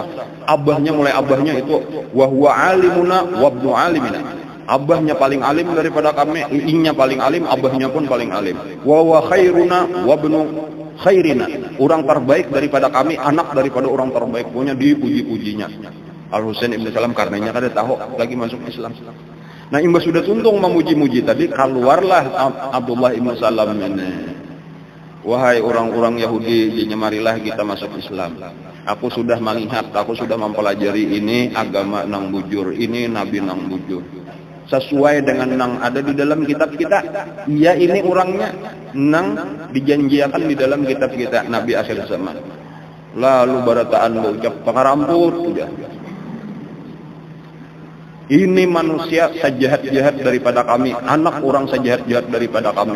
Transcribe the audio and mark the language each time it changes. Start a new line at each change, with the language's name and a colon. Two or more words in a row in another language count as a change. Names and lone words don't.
Banjar: Abahnya mulai abahnya itu
Arabic: وهو عالمنا وابن عالمنا.
Banjar: Abahnya paling alim daripada kami, inya paling alim, abahnya pun paling alim.
Arabic: وهو خيرنا وابن خيرنا.
Banjar: Orang terbaik daripada kami, anak daripada orang terbaik. Punya dipuji-pujinya. Al-Husain ibn Salam karenanya kada tahu lagi masuk Islam. Nah imbas sudah tuntung memuji-muji tadi, keluarlah Abdullah ibn Salam ini. Wahai orang-orang Yahudi, marilah kita masuk Islam. Aku sudah melihat, aku sudah mempelajari ini agama nang bujur, ini nabi nang bujur. Sesuai dengan nang ada di dalam kitab kita. Iya ini orangnya nang dijanjikan di dalam kitab kita, Nabi akhir zaman. Lalu barataan ucap pangaramput udah. Ini manusia sejahat-jahat daripada kami, anak orang sejahat-jahat daripada kami.